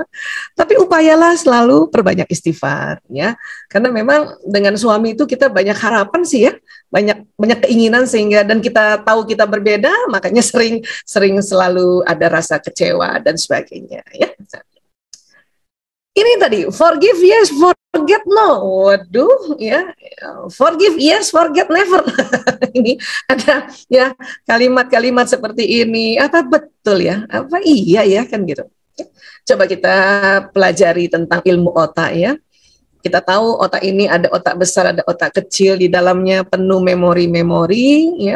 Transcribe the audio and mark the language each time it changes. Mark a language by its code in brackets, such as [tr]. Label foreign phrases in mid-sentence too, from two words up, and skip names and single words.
[id] Tapi upayalah selalu perbanyak istighfar ya. Karena memang dengan suami itu kita banyak harapan sih ya. Banyak keinginan sehingga, dan kita tahu kita berbeda, makanya sering selalu ada rasa kecewa dan sebagainya ya. Ini tadi, [en] forgive yes, forget no. [id] Waduh, ya, [en] forgive yes, forget never. [id] Ini ada ya kalimat-kalimat seperti ini. Apa betul ya? Apa iya ya kan gitu. Coba kita pelajari tentang ilmu otak ya. Kita tahu otak ini ada otak besar, ada otak kecil, di dalamnya penuh memori-memori ya.